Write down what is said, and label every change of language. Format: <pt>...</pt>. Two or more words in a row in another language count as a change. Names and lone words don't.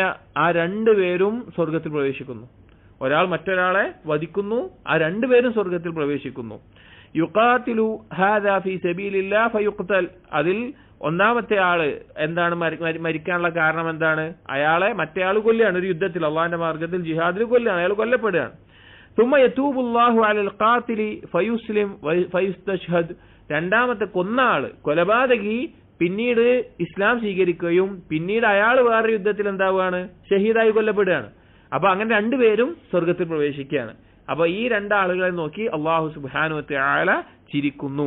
<ml>ആ രണ്ടുപേരും സ്വർഗ്ഗത്തിൽ പ്രവേശിക്കുന്നു. ഒരാൾ മറ്റൊരാളെ വധിക്കുന്നു, ആ രണ്ടുപേരും സ്വർഗ്ഗത്തിൽ പ്രവേശിക്കുന്നു.</ml> <ar>يقاتل هذا في سبيل الله فيقتل.</ar> <ml>അതിൽ ഒന്നാമത്തെ ആള് എന്താണ് മരിക്കാനുള്ള കാരണം എന്താണ്? അയാളെ മറ്റേയാൾ കൊല്ലുകയാണ്, ഒരു യുദ്ധത്തിൽ അള്ളാഹിന്റെ മാർഗത്തിൽ ജിഹാദിൽ കൊല്ലുകയാണ്, അയാൾ കൊല്ലപ്പെടുകയാണ്.</ml> <ar>ثم يتوب الله على القاتل فيسلم فيستشهد.</ar> <ml>രണ്ടാമത്തെ കൊന്ന ആള്, കൊലപാതകി, പിന്നീട് ഇസ്ലാം സ്വീകരിക്കുകയും പിന്നീട് അയാൾ വേറെ യുദ്ധത്തിൽ എന്താവുകയാണ്? ഷഹീദായി കൊല്ലപ്പെടുകയാണ്. അപ്പൊ അങ്ങനെ രണ്ടുപേരും സ്വർഗത്തിൽ പ്രവേശിക്കുകയാണ്. അപ്പൊ ഈ രണ്ടാളുകളെ നോക്കി</ml> <ar>الله سبحانه وتعالى</ar> <ml>ചിരിക്കുന്നു.</ml>